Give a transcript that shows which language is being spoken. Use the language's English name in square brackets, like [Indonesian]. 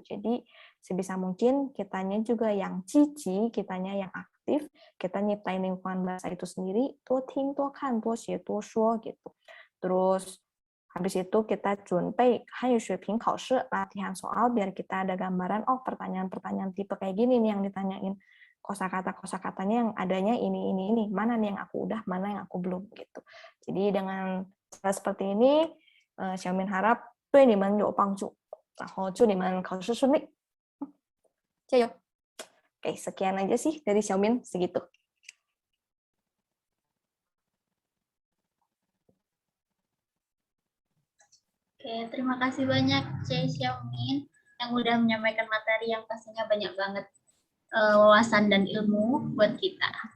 [Indonesian] Jadi sebisa mungkin kitanya juga yang cici, kitanya yang aktif, kita nyiptain lingkungan bahasa itu sendiri, [Chinese] tuo ting, tuo kan, tuo xie, tuo shuo [Indonesian] gitu. Terus habis itu kita junpei Hanyu Shuiping Kaoshi, latihan soal biar kita ada gambaran, oh pertanyaan-pertanyaan tipe kayak gini nih yang ditanyain. Kosakata-kosakatanya yang adanya ini, mana nih yang aku udah, mana yang aku belum gitu. Jadi dengan cara seperti ini, Xiaomin harap [Chinese] 对你们有帮助，然后祝你们考试顺利，加油。 [Indonesian] Oke, sekian aja sih dari Xiaomin, segitu. Oke, terima kasih banyak C. Xiaomin yang udah menyampaikan materi yang pastinya banyak banget wawasan dan ilmu buat kita.